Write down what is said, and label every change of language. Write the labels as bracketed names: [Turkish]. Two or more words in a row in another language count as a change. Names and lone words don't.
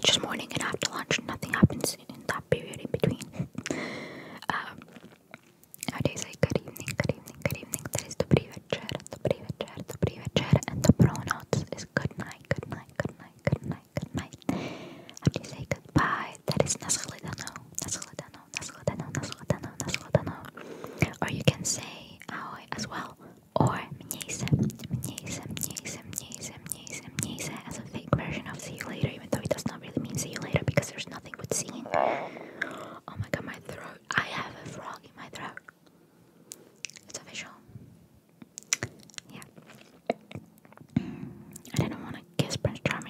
[English] morning and after lunch. Nothing happens in that period in between. How do you say good evening, good evening, good evening? That is [Czech] dobrý večer, dobrý večer, dobrý večer. [English] And [Czech] dobrou noc [English] is good night, good night, good night, good night, good night. How do you say goodbye? That is [Czech] nashledanou, nashledanou, nashledanou, nashledanou, nashledanou. [English] Or you can say ahoj as well. Or [Czech] měj se, měj se, měj se, měj se, měj se, měj se [English] as a fake version of see you later, even though it does not really mean see you later because there's nothing with seeing. Oh my god, my throat. I have a frog in my throat. It's official. Yeah. I didn't want to kiss Prince Charming.